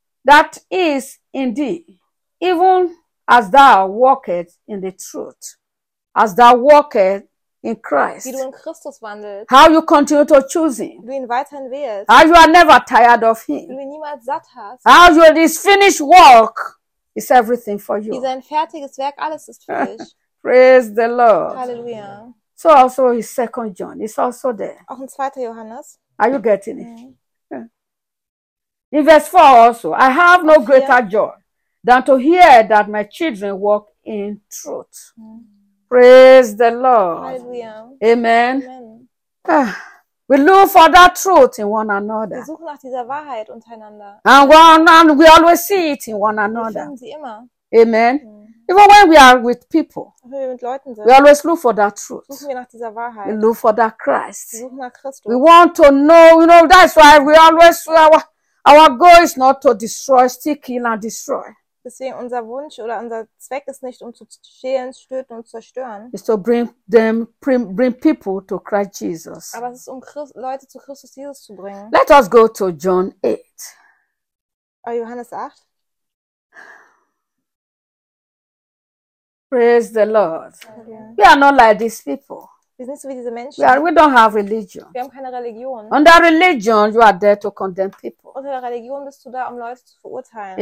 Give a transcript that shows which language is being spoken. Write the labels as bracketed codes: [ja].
[en] That is indeed. Even as thou walkest in the truth. As thou walkest in Christ. [de] Wie du in Christus wandelst. [en] How you continue to choose him. [de] Wie du ihn weiterhin wählst. [en] How you are never tired of him. [de] Wie du ihn niemals satt hast. [en] How your this finished work is everything for you. [de] Wie sein fertiges Werk alles ist für dich. [en] Praise the Lord. [de] Hallelujah. [en] So also his second John is also there. [de] Auch in zweiter Johannes. [en] Are you getting it? Yeah. In verse 4 also, I have no greater joy than to hear that my children walk in truth. Mm-hmm. Praise the Lord. [de] Hallelujah. [en] Amen. [de] Amen. [en] We look for that truth in one another. [de] Wir suchen nach dieser Wahrheit untereinander. [en] And we always see it in one another. [de] Wir finden sie immer. [en] Amen. Mm. Even when we are with people, [de] wenn wir mit Leuten sind, [en] we always look for that truth. [de] Suchen wir nach dieser Wahrheit. [en] We look for that Christ. [de] Wir suchen nach Christus. [en] We want to know, you know, that's why we always, our goal is not to destroy, steal, kill and destroy. [de] Deswegen unser Wunsch oder unser Zweck ist nicht, um zu stehlen, töten und zerstören. [en] It's to bring them, bring people to Christ Jesus. [de] Aber es ist, um Leute zu Christus Jesus zu bringen. [en] Let us go to John 8. [de] Johannes 8. [en] Praise the Lord. Okay. We are not like these people. [de] Wir sind nicht so wie diese Menschen. [en] We don't have religion. [de] Wir haben keine Religion. [en] Under religion, you are there to condemn people. [de] Unter der Religion bist du da, um Leute zu verurteilen.